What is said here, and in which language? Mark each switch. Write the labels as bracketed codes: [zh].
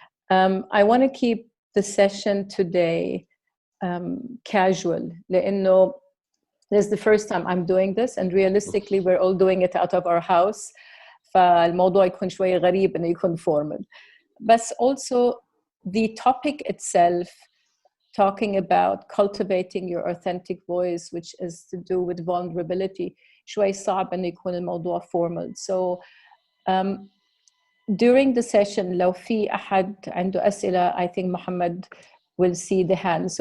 [en] I want to keep the session today casual لأنه this is the first time I'm doing this, and realistically we're all doing it out of our house. [ar] فالموضوع يكون شوية غريب إنه يكون formal. [en] But also the topic itself, talking about cultivating your authentic voice, which is to do with vulnerability, [ar] شوي صعب إنه يكون الموضوع formal. [en] So during the session [ar] لو في أحد عنده أسئلة, [en] I think Muhammad will see the hand.